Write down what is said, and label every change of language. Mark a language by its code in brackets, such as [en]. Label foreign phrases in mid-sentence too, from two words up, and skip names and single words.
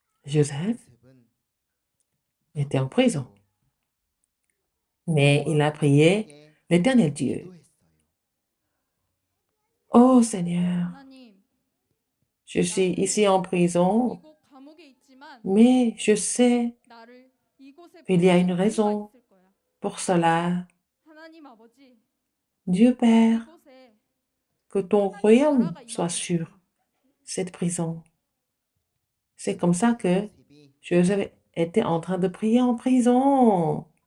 [fr] Joseph était en prison. Mais il a prié l'Éternel Dieu. Oh Seigneur, [ko] 하나님, [fr] je suis ici en prison, [ko] 이곳 감옥에 있지만 [fr] mais je sais [ko] 나를 이곳에 [fr] qu'il y a une [ko] 보내실 이유가 [fr] raison [ko] 있을 거야. [fr] pour cela. [ko] 하나님 아버지, [fr] Dieu Père, [ko] 이곳에 [fr] que ton royaume soit sur cette prison. C'est comme ça que Joseph était en train de prier en prison.